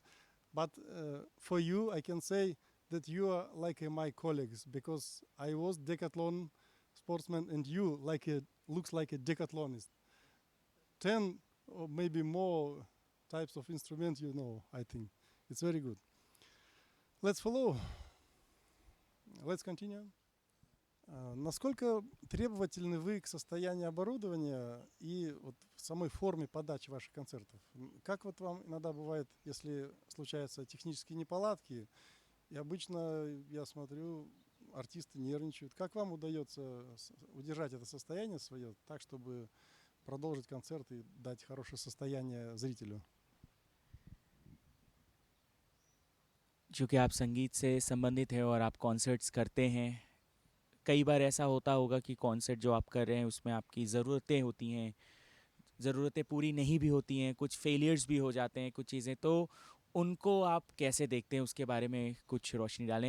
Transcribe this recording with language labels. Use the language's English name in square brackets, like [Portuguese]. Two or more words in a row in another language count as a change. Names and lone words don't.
[English] But for you, I can say that you are like my colleagues, because I was decathlon sportsman, and you looks like a decathlonist. 10 or maybe more types of instruments, I think. It's very good. Let's follow. Let's continue. [Russian] Насколько требовательны вы к состоянию оборудования и вот в самой форме подачи ваших концертов? Как вот вам иногда бывает, если случаются технические неполадки, и обычно, я смотрю, артисты нервничают. Как вам удается удержать это состояние свое так, чтобы продолжить концерт и дать хорошее состояние зрителю? [Hindi] चूँकि आप संगीत से संबंधित हैं और आप कॉन्सर्ट्स करते हैं, कई बार ऐसा होता होगा कि कॉन्सर्ट जो आप कर रहे हैं उसमें आपकी ज़रूरतें होती हैं, ज़रूरतें पूरी नहीं भी होती हैं, कुछ फेलियर्स भी हो जाते हैं, कुछ चीज़ें, तो उनको आप कैसे देखते हैं, उसके बारे में कुछ रोशनी डालें।